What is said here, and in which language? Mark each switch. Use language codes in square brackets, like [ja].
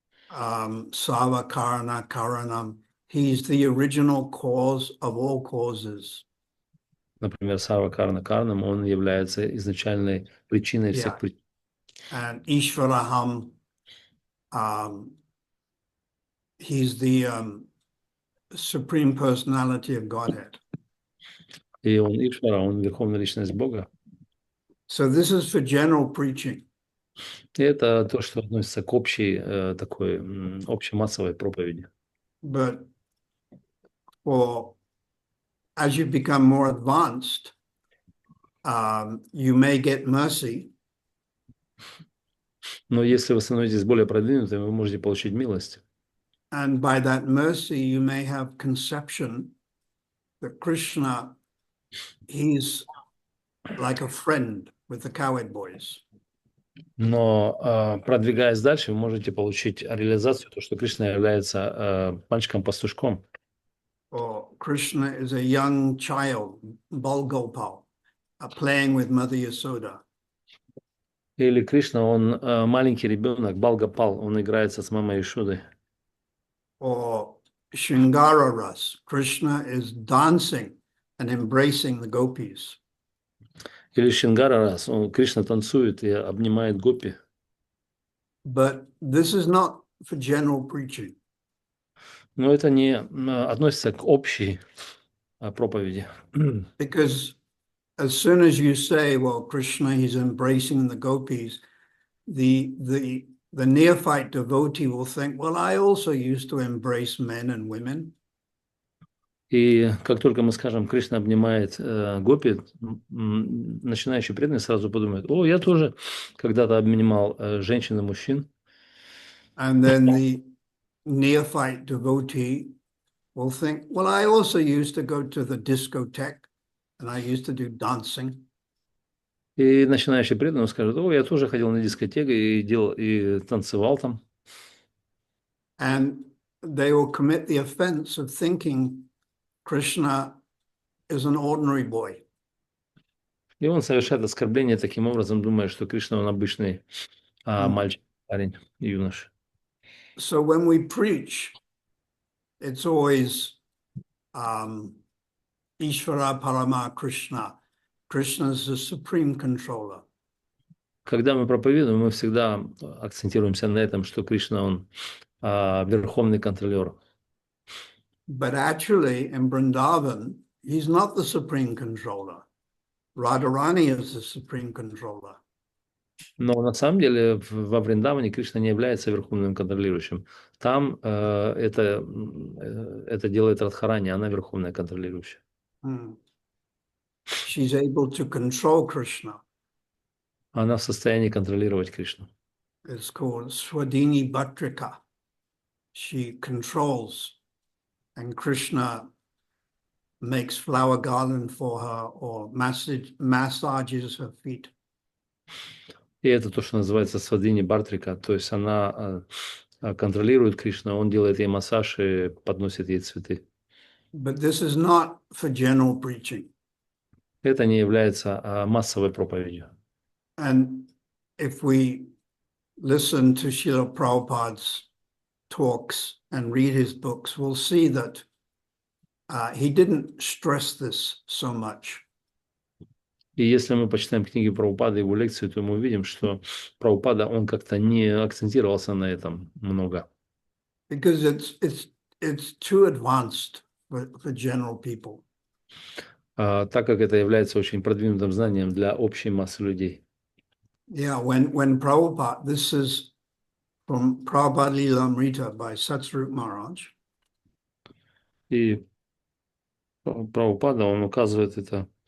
[sa] Sava Karana Karanam, [en] he's the original cause of all causes. [ru] Например, [sa] Сарва Карна Карнам, [ru] он является изначальной причиной всех [en] Yeah. [ru] причин. [en] And Ishvaraham, he's the supreme personality of Godhead. [ru] И он Ишвара, он верховная личность Бога. [en] So this is for general preaching. [ru] И это то, что относится к общей такой общемассовой проповеди. [en] But as you become more advanced, you may get mercy. [ru] Но если вы становитесь более продвинутыми, вы можете получить милость. [en] And by that mercy, you may have conception that Krishna, he's like a friend with the cowherd boys. [ru] Но продвигаясь дальше, вы можете получить реализацию, то, что Кришна является мальчиком-пастушком. [en] Or Krishna is a young child, Balgopal, playing with Mother Yasoda. [ru] Или Кришна, он маленький ребенок, Балгапал, он играется с мамой Ишудой. [en] Or Shringara Ras, Krishna is dancing and embracing the gopis. [ru] Или Шингара Рас, Кришна танцует и обнимает гопи. [en] But this is not for general preaching. [ru] Но это не относится к общей проповеди. [en] Because as soon as you say, well, Krishna, he's embracing the gopis, the neophyte devotee will think, well, I also used to embrace men and women. [ru] И как только мы скажем, Кришна обнимает гопи, начинающий преданный сразу подумает, я тоже когда-то обнимал женщин и мужчин. [en] And then the neophyte devotee will think, well, I also used to go to the discotheque and I used to do dancing. [ru] И начинающий преданный скажет, я тоже ходил на дискотеку и танцевал там. [en] And they will commit the offense of thinking Krishna is an ordinary boy. [ru] И он совершает оскорбление таким образом, думая, что Кришна, он обычный мальчик, парень, юноша. [en] So when we preach, it's always [sa] Ishvara Parama Krishna. [en] Krishna is the supreme controller. [ru] Когда мы проповедуем, мы всегда акцентируемся на этом, что Кришна, он верховный контролер. [en] But actually, in Vrindavan, he's not the supreme controller. Radharani is the supreme controller. [ru] Но на самом деле во Вриндаване Кришна не является верховным контролирующим. Там это делает Радхарани, она верховная контролирующая. [en] She's able to control Krishna. [ru] Она в состоянии контролировать Кришну. [en] It's called Swadini Bhatrika. She controls, and Krishna makes flower garland for her or massages her feet. [ru] И это то, что называется свадини бартрика, то есть она контролирует Кришну, он делает ей массаж и подносит ей цветы. [en] But this is not for general preaching. [ru] Это не является массовой проповедью. [en] And if we listen to Srila Prabhupada's talks and read his books, we'll see that he didn't stress this so much. [ru] И если мы почитаем книги Прабхупады, его лекции, то мы увидим, что Прабхупада, он как-то не акцентировался на этом много. [en] Because it's too advanced for general people. [ru] Так как это является очень продвинутым знанием для общей массы людей. [en] Yeah, when Prabhupada, this is from Prabhupada Lilamrita by Satsvarup Maharaj. [ru] И Прабхупада, он указывает это